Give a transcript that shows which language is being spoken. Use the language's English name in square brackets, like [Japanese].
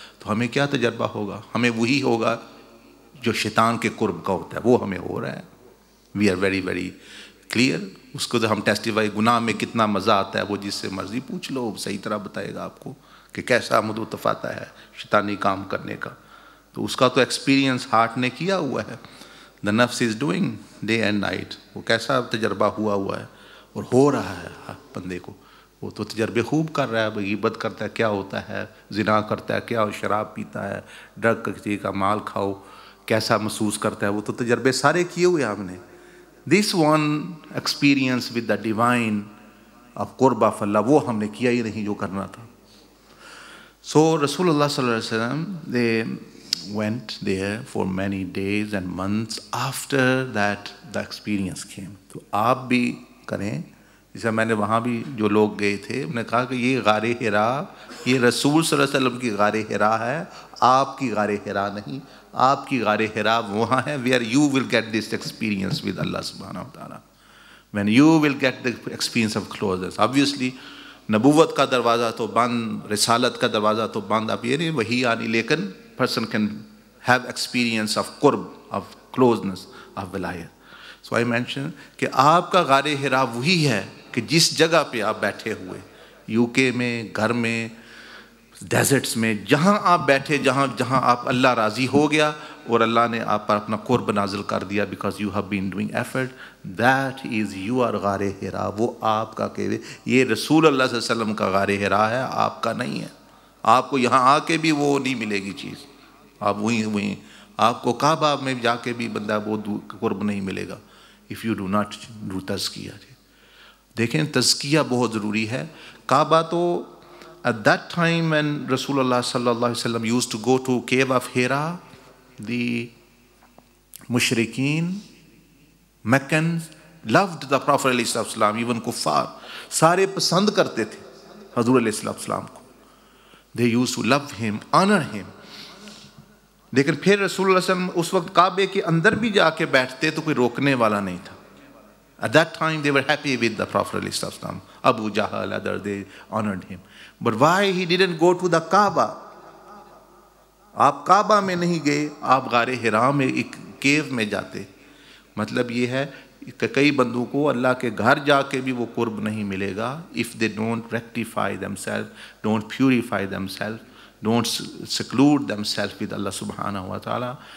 [Urdu] تو ہمیں کیا تجربہ ہوگا؟ ہمیں وہی ہوگا جو شیطان کے قرب کا ہوتا ہے، وہ ہمیں ہو رہا ہے. [English] We are very very clear. [Urdu] اس کو تو ہم ٹیسٹیفائی، گناہ میں کتنا مزہ آتا ہے وہ جس سے مرضی پوچھ لو، صحیح طرح بتائے گا آپ کو کہ کیسا لطف آتا ہے شیطانی کام کرنے کا. تو اس کا تو ایکسپیرینس ہارٹ نے کیا ہوا ہے. [English] the nafs is doing day and night. [Urdu] وہ کیسا تجربہ ہوا ہے اور ہو رہا ہے بندے کو. وہ تو تجربے خوب کر رہا ہے. غیبت کرتا ہے کیا ہوتا ہے، زنا کرتا ہے کیا، شراب پیتا ہے، ڈرگ کسی کا مال کھاؤ کیسا محسوس کرتا ہے. وہ تو تجربے سارے کیے ہوئے ہم نے. [English] this one experience with the divine of [Urdu] قرب of اللہ وہ ہم نے کیا ہی نہیں جو کرنا تھا. [English] So رسول اللہ صلی اللہ علیہ وسلم they went there for many days and months after that the experience came. [Urdu] تو آپ بھی کریں جیسے میں نے وہاں بھی جو لوگ گئے تھے انہوں نے کہا کہ یہ غار حرا، یہ رسول صلی اللہ علیہ وسلم کی غار حرا ہے، آپ کی غار حرا نہیں. آپ کی غار حرا وہاں ہے [English] where you will get this experience with Allah subhanahu wa ta'ala, when you will get the experience of closeness. [Urdu] Obviously نبوت کا دروازہ تو بند، رسالت کا دروازہ تو بند، اب یہ نہیں وہی آنی، لیکن [English] person can have experience of [Urdu] قرب، [English] of closeness، [Urdu] of ولایت. So I mentioned کہ آپ کا غار حرا وہی ہے کہ جس جگہ پہ آپ بیٹھے ہوئے، UK میں، گھر میں، ڈیزرٹس میں، جہاں آپ بیٹھے، جہاں آپ اللہ راضی ہو گیا اور اللہ نے آپ پر اپنا قرب نازل کر دیا [English] because you have been doing effort, that is your [Urdu] غار حرا. وہ آپ کا کہ یہ رسول اللہ صلی اللہ علیہ وسلم کا غار حرا ہے، آپ کا نہیں ہے. آپ کو یہاں آ کے بھی وہ نہیں ملے گی چیز، آپ وہیں آپ کو کعبہ میں جا کے بھی بندہ وہ قرب نہیں ملے گا [English] if you do not do [Urdu] تزکیہ. دیکھیں تزکیہ بہت ضروری ہے. [English] کعبہ تو at that time when Rasulullah sallallahu alaihi wasallam used to go to cave of Hira, the mushrikeen, Meccans loved the Prophet علیہ السلام, even kuffar [Urdu] سارے پسند کرتے تھے حضور علیہ السلام کو. [English] They used to love him, honor him. [Urdu] لیکن پھر رسول اللہ صلی اللہ علیہ وسلم اس وقت کعبے کے اندر بھی جا کے بیٹھتے تو کوئی روکنے والا نہیں تھا. [English] At that time they were happy with the Prophet علیہ السلام. Abu Jahl, others, they honored him. But why he didn't go to the Kaaba? [Urdu] آپ کعبہ میں نہیں گئے، آپ غار حرا میں ایک کیو میں جاتے. مطلب یہ ہے کہ کئی بندوں کو اللہ کے گھر جا کے بھی وہ قرب نہیں ملے گا [English] if they don't rectify themselves, don't purify themselves, don't seclude themselves with Allah subhanahu wa ta'ala.